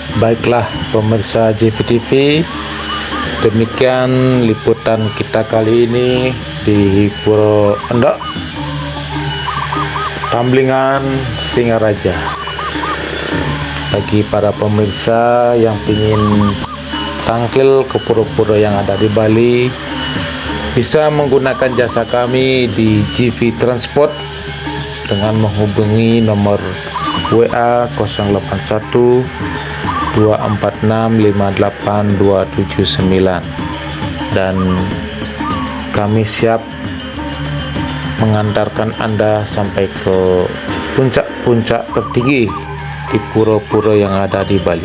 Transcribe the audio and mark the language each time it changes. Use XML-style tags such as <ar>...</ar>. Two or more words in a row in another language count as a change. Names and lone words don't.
<id>Baiklah pemirsa JPTV, demikian liputan kita kali ini di Pura Endok, Tamblingan, Singaraja. Bagi para pemirsa yang ingin tangkil ke pura-pura yang ada di Bali, bisa menggunakan jasa kami di GV Transport dengan menghubungi nomor WA 081 246 58 279, dan kami siap mengantarkan Anda sampai ke puncak-puncak tertinggi di pura-pura yang ada di Bali.</id>